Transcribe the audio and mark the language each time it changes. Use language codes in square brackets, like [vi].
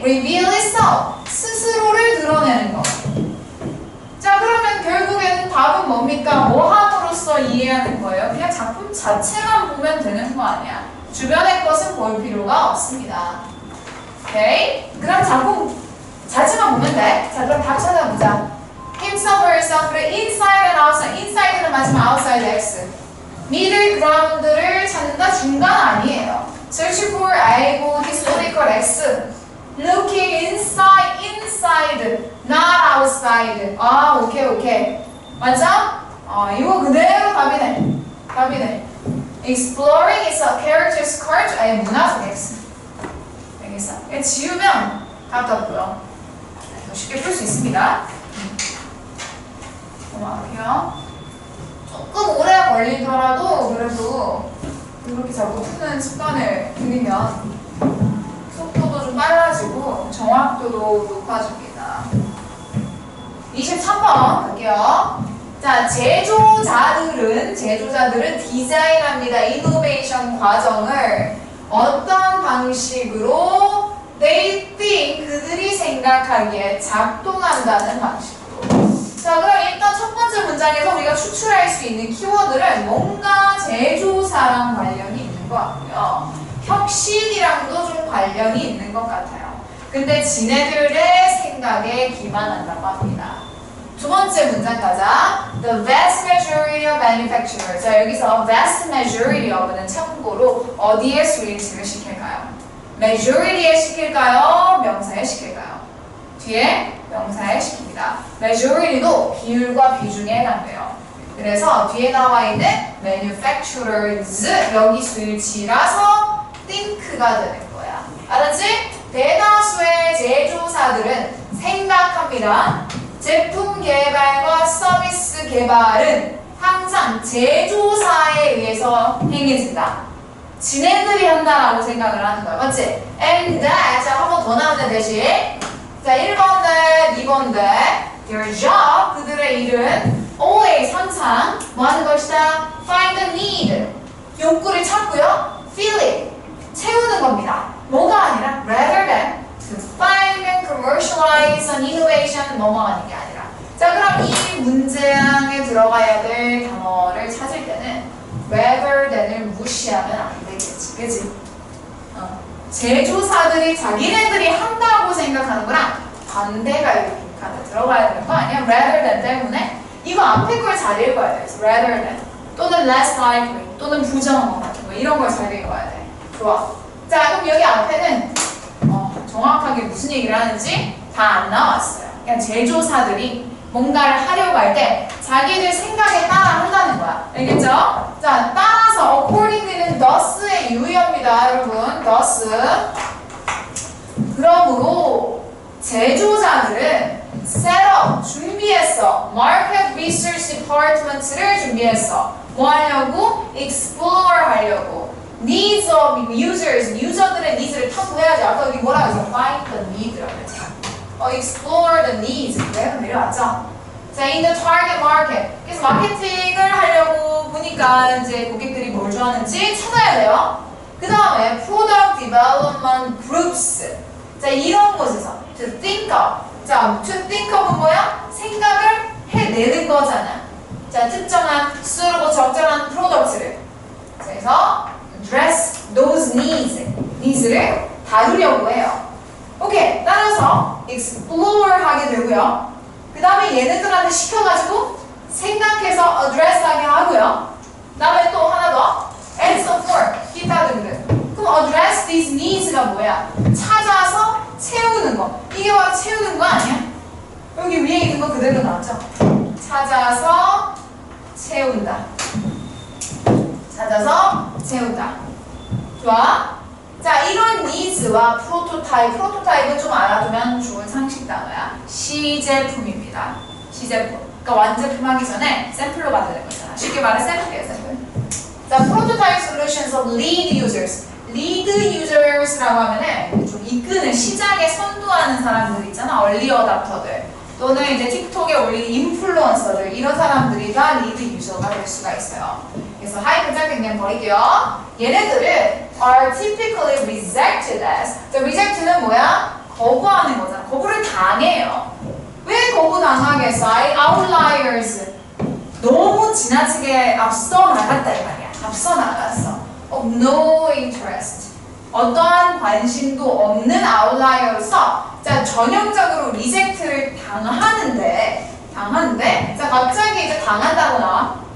[en] reveal itself [ko] 스스로를 드러내는 거. 자, 그러면 결국에는 답은 뭡니까? 뭐 함으로써 이해하는 거예요? 그냥 작품 자체만 보면 되는 거 아니야. 주변의 것은 볼 필요가 없습니다. 오케이? 그럼 작품 자체만 보면 돼. 자, 그럼 답 찾아보자. [en] himself or herself를 inside and outside. inside는 [ko] 마지막 [en] outside x. middle ground를 찾는다. [ko] 중간 아니에요. [en] search for 알고 historical x. looking inside, not outside. [ko] 아, 오케이. 맞죠? 이거 그대로 답이네. [en] exploring is a character's culture. [ko] 아니, 문화적 x. 알겠어? 지우면 답도 없고요. 쉽게 풀 수 있습니다. 넘어갈게요. 조금 오래 걸리더라도 그래도 이렇게 자꾸 푸는 습관을 들이면 속도도 좀 빨라지고 정확도도 높아집니다. 23번 갈게요. 자, 제조자들은 디자인합니다. 이노베이션 과정을 어떤 방식으로 [en] they think [ko] 그들이 생각하기에 작동한다는 방식으로. 자, 그럼 일단 첫 번째 문장에서 우리가 추출할 수 있는 키워드는 뭔가 제조사랑 관련이 있는 것 같고요. 혁신이랑도 좀 관련이 있는 것 같아요. 근데 지네들의 생각에 기반한다고 합니다. 두 번째 문장 가자. [en] The vast majority of manufacturers. [ko] 자, 여기서 [en] vast majority of [ko] 는 참고로 어디에 수일치를 시킬까요? majority에 시킬까요? 명사에 시킬까요? 뒤에 명사에 시킵니다. majority도 비율과 비중에 해당돼요. 그래서 뒤에 나와 있는 manufacturers 여기 수일치라서 think가 되는 거야. 알았지? 대다수의 제조사들은 생각합니다. 제품 개발과 서비스 개발은 항상 제조사에 의해서 행해진다. 지네들이 한다라고 생각을 하는 거야. 맞지? [en] And that. [ko] 자, 한 번 더 나오는 대신. 자, 1번 that, 2번 that. [en] Their job. [ko] 그들의 일은 [en] always [ko] 항상 뭐 하는 것이다? [en] Find the need. [ko] 욕구를 찾고요. [en] Fill it. [ko] 채우는 겁니다. 뭐가 아니라 [en] rather than to find and commercialize an innovation [ko] 넘어가는 게 아니라. 자, 그럼 이 문장에 들어가야 될 단어를 찾을 때는 rather than을 무시하면 안 되겠지. 그치? 제조사들이 자기네들이 한다고 생각하는 거랑 반대가 이렇게 들어가야 되는 거 아니야? rather than 때문에 이거 앞에 걸 잘 읽어야 돼. rather than 또는 [en] less likely [ko] 또는 부정어 같은 거 이런 걸 잘 읽어야 돼. 좋아. 자, 그럼 여기 앞에는 정확하게 무슨 얘기를 하는지 다 안 나왔어요. 그냥 제조사들이 뭔가를 하려고 할 때 자기들 생각에 따라 한다는 거야. 알겠죠? 자, 따라서 [en] accordingly [ko] 는 thus의 유의어입니다. 여러분, thus. 그러므로 제조사들은 [en] set up, [ko] 준비했어. [en] market research department를 준비했어. [ko] 뭐 하려고? explore 하려고. [en] needs of users, 유저들의 needs를 탐구해야지. [ko] 아까 여기 뭐라고 했어? [en] find the need라고 했죠. explore the needs. [ko] 내가 내려왔죠? [en] 자, in the target market. [ko] 그래서 마케팅을 하려고 보니까 이제 고객들이 뭘 좋아하는지 찾아야 돼요. [en] 그 다음에 product development groups. [ko] 자, 이런 곳에서 [en] to think of. 자, to think of은 뭐야? [ko] 생각을 해내는 거잖아. 자, 특정한 수요로 적절한 프로덕트를. 그래서 [en] address those needs [ko] 를 다루려고 해요. 오케이, 따라서 explore 하게 되고요. 그 다음에 얘네들한테 시켜가지고 생각해서 address 하게 하고요. 그 다음에 또 하나 더 [en] and so forth, [ko] 기타 등등. 그럼 [en] address these needs [ko] 가 뭐야? 찾아서 채우는 거. 이게 바로 채우는 거 아니야? 여기 위에 있는 거 그대로 나왔죠? 찾아서 채운다. 찾아서 채운다. 좋아? 자, 이런 needs와 프로토타입은 좀 알아두면 좋은 상식 단어야. 시제품입니다. 시제품. 그러니까 완제품 하기 전에 샘플로 만드는 거잖아. 쉽게 말해 샘플이에요, 샘플. [en] 자, prototype solutions of lead users. [ko] lead users라고 하면은 좀 이끄는 시장에 선도하는 사람들 있잖아. [en] early adopter들. [ko] 또는 이제 틱톡에 올리는 인플루언서들. 이런 사람들이 다 lead user가 될 수가 있어요. 그래서 하이픈 짧게 그냥 버릴게요. 얘네들은 [en] are typically rejected as. [ko] 자, reject는 뭐야? 거부하는 거잖아. 거부를 당해요. 왜 거부당하겠어? [en] outliers. [ko] 너무 지나치게 앞서 나갔다 이 말이야. 앞서 나갔어. [en] of no interest. [ko] 어떠한 관심도 없는 아웃라이어로서 자, 전형적으로 리젝트를 당하는데 자, 갑자기 이제 당한다고 나와.